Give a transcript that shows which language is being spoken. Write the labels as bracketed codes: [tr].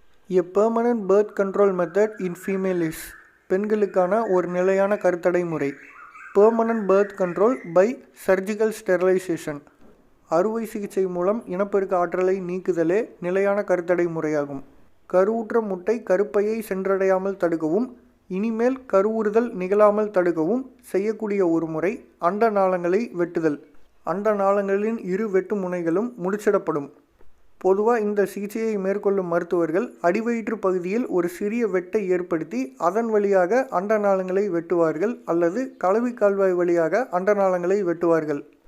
[en] A permanent birth control method in female is. [ta] பெண்களுக்கான ஒரு நிலையான கருத்தடை முறை. [en] Permanent birth control by surgical sterilization. [ta] அறுவை சிகிச்சை மூலம் இனப்பெருக்க ஆற்றலை நீக்குதலே நிலையான கருத்தடை முறையாகும். கருவுற்ற முட்டை கருப்பையை சென்றடையாமல் தடுக்கவும் இனிமேல் கருவுறுதல் நிகழாமல் தடுக்கவும் செய்யக்கூடிய ஒரு முறை அண்ட நாளங்களை வெட்டுதல். அண்ட நாளங்களின் இரு வெட்டு முனைகளும் முடிச்சிடப்படும். பொதுவாக இந்த சிகிச்சையை மேற்கொள்ளும் மருத்துவர்கள் அடிவயிற்று பகுதியில் ஒரு சிறிய வெட்டை ஏற்படுத்தி அதன் வழியாக அண்டநாளங்களை வெட்டுவார்கள் அல்லது கலவி கால்வாய் வழியாக அண்டநாளங்களை வெட்டுவார்கள்.